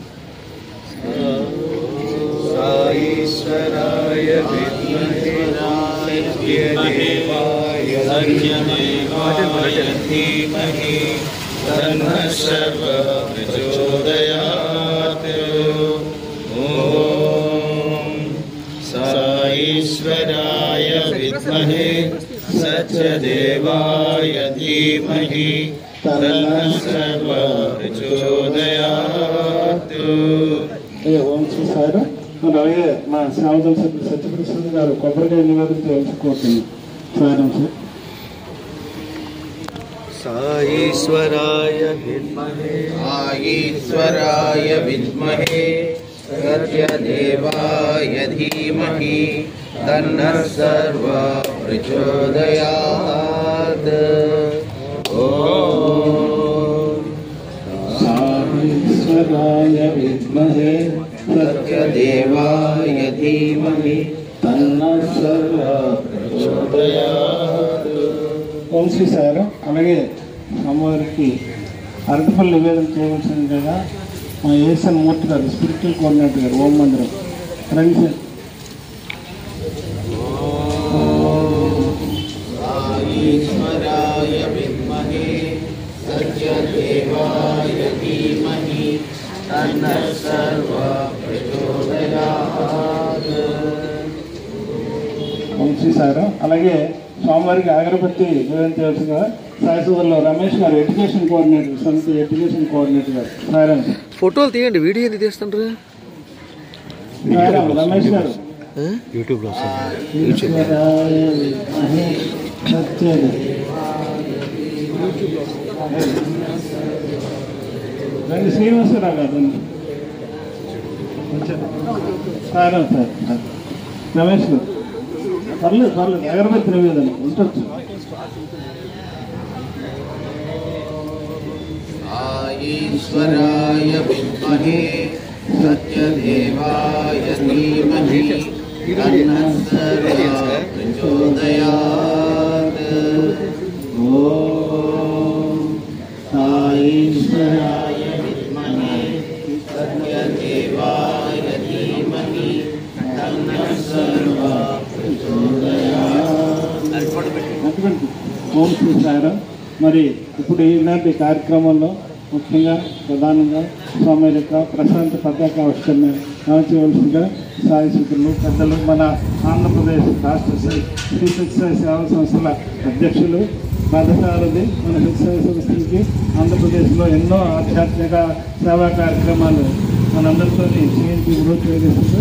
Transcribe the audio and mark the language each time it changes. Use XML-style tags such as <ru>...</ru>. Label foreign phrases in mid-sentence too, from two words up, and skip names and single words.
<sa>సాయీశ్వరాయ విద్మహే సత్యదేవాయ ధీమహి తన్నః సర్వః ప్రచోదయాత్. ఓం సాయీశ్వరాయ విద్మహే सत्यदेवाय धीमहि तन्नः सर्वः प्रचोदयात्।</sa> <te>ఓం శ్రీ సాయిరాం. అలాగే మా శ్యామదం సభ్యులు సత్యప్రసాద్ గారు కొబ్బరికాయ నివేదన చేయించుకోతున్నాం. సాయిరాం సార్.</te> <sa>साईश्वराय विद्महे साईश्वराय विद्महे सत्यदेवाय धीमहि तन्नः सर्वः प्रचोदयात्। ओम साईश्वराय विद्महे सत्यदेवाय धीमहि तन्नः सर्वः प्रचोदयात्।</sa> <te>ఓం శ్రీ సాయిరాం. అలాగే అమ్మవారికి అరటిపల్లి నివేదన చేయవలసింది కదా మా ఏసన్ మూర్తి గారు</te> <en>spiritual coordinator</en> <te>గారు ఓం మందిరం రండి సార్.</te> <sa>साईश्वराय विद्महे सत्यदेवाय धीमहि तन्नः सर्वः प्रचोदयात्।</sa> <te>ఓం శ్రీ సాయిరాం. అలాగే స్వామివారికి అగరబత్తి నివేదన చేయవలసింది కదా సాయి సోదరులు రమేష్ గారు</te> <en>education coordinator</en> <te>సమితి</te> <en>education coordinator</en> <te>గారు సాయిరాం. ఫోటోలు తీయండి, వీడియో ఎందుకు తీస్తుంటారు? సాయిరాం రమేష్ గారు యూట్యూబ్లో రండి శ్రీనివాసరావు గారు సాయిరాం సార్. రమేష్ గారు పర్లేదు అగరబత్తి నివేదన ఉండొచ్చు.</te> <sa>साईश्वराय विद्महे सत्यदेवाय धीमहि तन्नः सर्वः प्रचोदयात्। ఓం సాईश्वराय विद्महे सत्यदेवाय धीमहि तन्नः सर्वः प्रचोदयात्।</sa> <te>అటువంటి ఓం శ్రీ సాయిరాం. మరి ఇప్పుడు ఈనాటి కార్యక్రమంలో ముఖ్యంగా ప్రధానంగా స్వామి యొక్క ప్రశాంత పతాక ఆవిష్కరణ చేయవలసిందిగా సాయి సూత్రులు పెద్దలు మన ఆంధ్రప్రదేశ్ రాష్ట్ర శ్రీ సత్యసాయి సేవా సంస్థల అధ్యక్షులు పాదసారథి మన సత్యసాయి సంస్థలకి ఆంధ్రప్రదేశ్లో ఎన్నో ఆధ్యాత్మిక సేవా కార్యక్రమాలు మనందరితో చేయించి వృద్ధి చేస్తున్నారు.</te>